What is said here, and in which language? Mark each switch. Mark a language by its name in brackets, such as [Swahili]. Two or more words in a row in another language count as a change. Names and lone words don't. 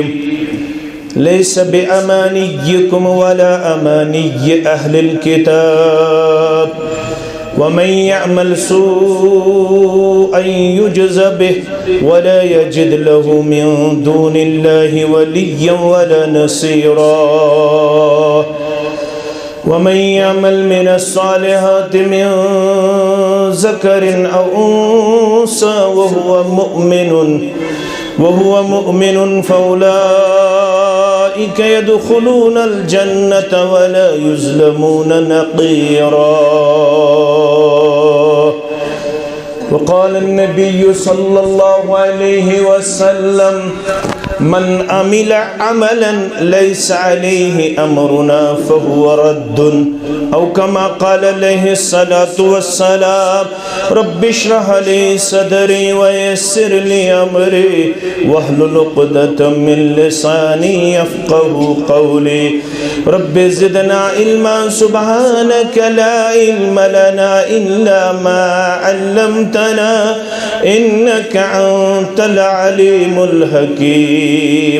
[Arabic] ليس بأمانيكم ولا أماني أهل الكتاب ومن يعمل سوءا يجز به ولا يجد له من دون الله وليا ولا نصيرا. ومن يعمل من الصالحات من ذكر أو أنثى وهو مؤمن فأولئك يدخلون الجنة ولا يظلمون نقيرا. وقال النبي صلى الله عليه وسلم من عمل عملا ليس عليه أمرنا فهو رد أو كما قال عليه الصلاة والسلام. رب اشرح لي صدري ويسر لي أمري واحلل عقدة من لساني يفقهوا قولي. رب زدنا علما سبحانك لا علم لنا إلا ما علمتنا إنك أنت العليم الحكيم.